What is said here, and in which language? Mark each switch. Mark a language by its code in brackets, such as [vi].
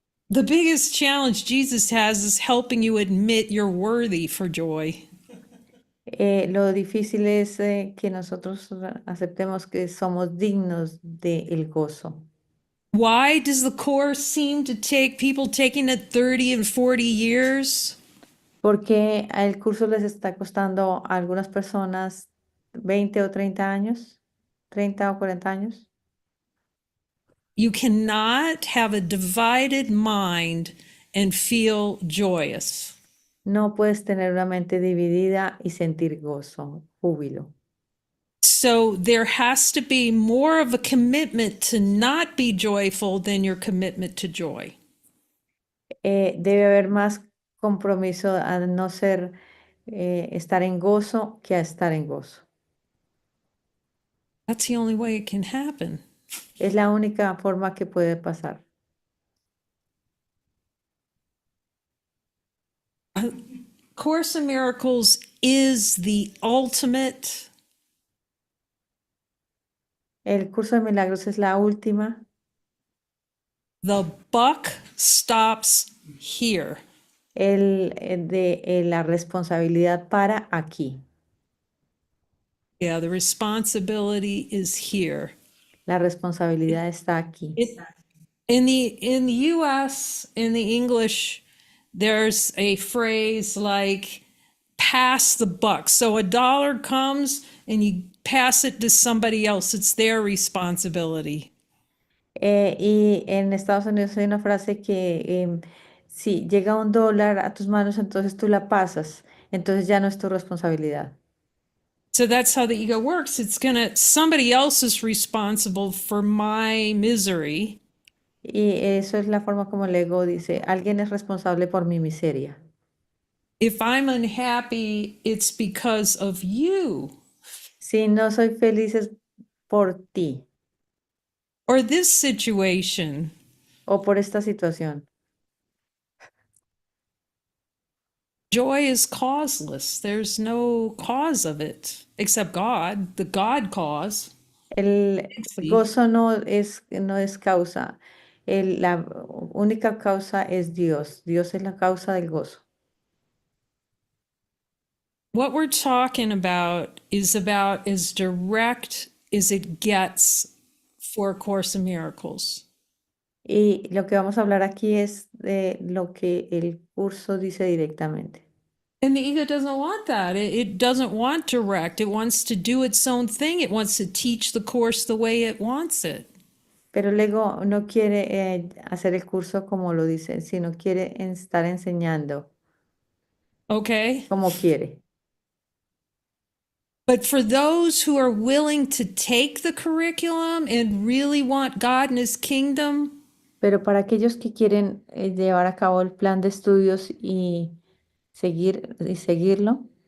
[en] The biggest challenge Jesus has is helping you admit you're worthy for joy. [es] Lo difícil es que nosotros aceptemos que somos dignos del gozo. [en] Why does the Course seem to take people taking it 30 and 40 years? [es] Porque el curso les está costando a algunas personas 20 o 30 años, 30 o 40 años. [en] You cannot have a divided mind and feel joyous. [es] No puedes tener una mente dividida y sentir gozo, júbilo. [en] So there has to be more of a commitment to not be joyful than your commitment to joy. [es] Debe haber más compromiso a no ser estar en gozo que a estar en gozo. [en] That's the only way it can happen. [es] Es la única forma que puede pasar. [en] Course in Miracles is the ultimate. [es] El curso de milagros es la última. [en] The buck stops here. [es] La responsabilidad para aquí. [en] Yeah, the responsibility is here. [es] La responsabilidad está aquí. [en] In the US, in the English, there's a phrase like pass the buck. So a dollar comes and you pass it to somebody else. It's their responsibility. [es] Y en Estados Unidos hay una frase que si llega $1 a tus manos, entonces tú la pasas. entonces ya no es tu responsabilidad. [en] So that's how the ego works. Somebody else is responsible for my misery. [es] Y eso es la forma como el ego dice, alguien es responsable por mi miseria. [en] If I'm unhappy, it's because of you [es] Si no soy feliz es por ti [en] or this situation. [es] o por esta situación. [en] Joy is causeless. There's no cause of it except God, the God cause. [es] El [en] See? [es] gozo no es causa. La única causa es Dios. Dios es la causa del gozo. [en] What we're talking about as direct as it gets for A Course in Miracles. [es] Y lo que vamos a hablar aquí es de lo que el curso dice directamente. [en] And the ego doesn't want that. It doesn't want direct. It wants to do its own thing. It wants to teach the course the way it wants it. [es] Pero el ego no quiere hacer el curso como lo dice, sino quiere estar enseñando [en] Okay? [es] como quiere. [en] But for those who are willing to take the curriculum and really want God and his kingdom, [es] Pero para aquellos que quieren llevar a cabo el plan de estudios y seguirlo,